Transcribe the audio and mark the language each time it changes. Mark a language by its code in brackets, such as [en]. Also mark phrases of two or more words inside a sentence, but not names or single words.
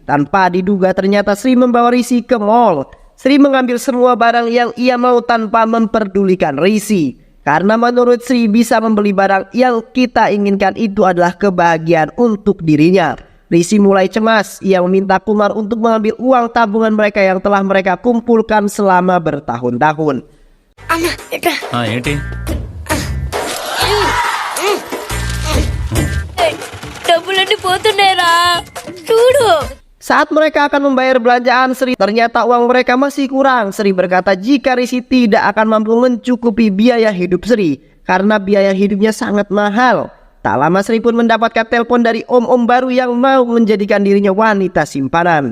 [id] Tanpa diduga ternyata Sri membawa Risi ke mall. Sri mengambil semua barang yang ia mau tanpa memperdulikan Risi. Karena menurut Sri bisa membeli barang yang kita inginkan itu adalah kebahagiaan untuk dirinya. Risi mulai cemas. Ia meminta Kumar untuk mengambil uang tabungan mereka yang telah mereka kumpulkan selama bertahun-tahun. [te] అన్న ఎట్రా డబ్బులన్నీ పోతున్నాయిరా చూడు. [id] Saat mereka akan membayar belanjaan Sri, ternyata uang mereka masih kurang. Sri berkata jika Risi tidak akan mampu mencukupi biaya hidup Sri karena biaya hidupnya sangat mahal. Tak lama Sri pun mendapatkan telepon dari om-om baru yang mau menjadikan dirinya wanita simpanan.